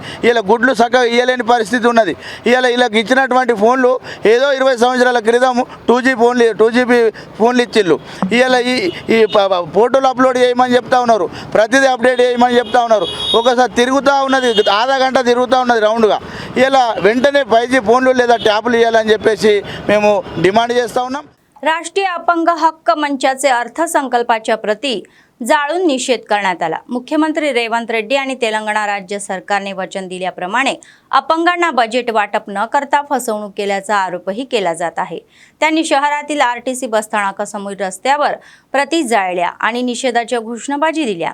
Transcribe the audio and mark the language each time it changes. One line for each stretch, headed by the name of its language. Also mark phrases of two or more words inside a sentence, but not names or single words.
Telugu: ఇవాళ గుడ్లు చక్కగా ఇవ్వలేని పరిస్థితి ఉన్నది. ఇవాళ వీళ్ళకి ఇచ్చినటువంటి ఫోన్లు ఏదో 20 సంవత్సరాల క్రితం 2GB ఫోన్లు ఇచ్చిళ్ళు. ఇవాళ ఈ ఫోటోలు అప్లోడ్ చేయమని చెప్తా ఉన్నారు, ప్రతిదీ అప్డేట్ చేయమని చెప్తా ఉన్నారు. ఒకసారి తిరుగుతూ ఉన్నది, ఆధా గంట తిరుగుతూ ఉన్నది రౌండ్గా. ఇలా వెంటనే 5G ఫోన్లు లేదా ట్యాబ్లు ఇవ్వాలని చెప్పేసి మేము डिमांड చేస్తూ ఉన్నాం.
Marathi: राष्ट्रीय अपंग हक्क मंचाचे अर्थसंकल्पाच्या प्रती जाळून निषेध करण्यात आला. मुख्यमंत्री रेवंत रेड्डी आणि तेलंगणा राज्य सरकारने वचन दिल्याप्रमाणे अपंगांना बजेट वाटप न करता फसवणूक केल्याचा आरोपही केला जात आहे. त्यांनी शहरातील RTC बसस्थानकासमोर रस्त्यावर प्रती जाळल्या आणि निषेधाच्या घोषणाबाजी दिल्या.